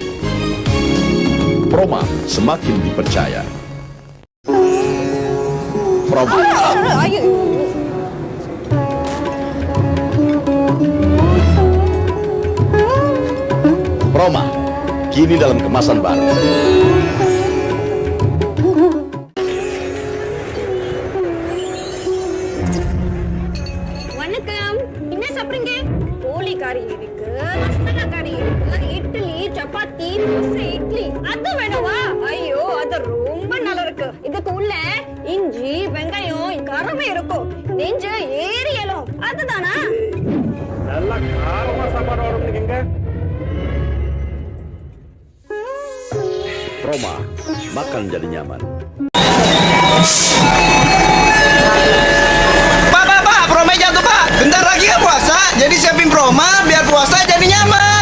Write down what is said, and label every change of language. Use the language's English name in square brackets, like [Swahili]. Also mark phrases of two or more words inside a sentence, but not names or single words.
[Indonesian] Proma semakin dipercaya. Proma. Proma kini dalam kemasan baru. [Tamil] வணக்கம். என்ன சாப்பிடுறீங்க? கோழி கறி இருக்கு, மசாலா கறி இருக்கு, இட்லி, சப்பாத்தி, தோசை, இட்லி. அது வேணுமா? ஐயோ, அது ரொம்ப நல்லா இருக்கு. இதுக்கு உள்ள இஞ்சி, வெங்காயம், கருவே இருக்கும். நெஞ்சு ஏறி எலும். அதுதானா? நல்லா காரமா சாப்பாடு வரணுங்க. [Indonesian] Proma makan jadi nyaman. Pak, Proma jatuh, Pak. Bentar lagi kan puasa, jadi siapin Proma biar puasa jadi nyaman.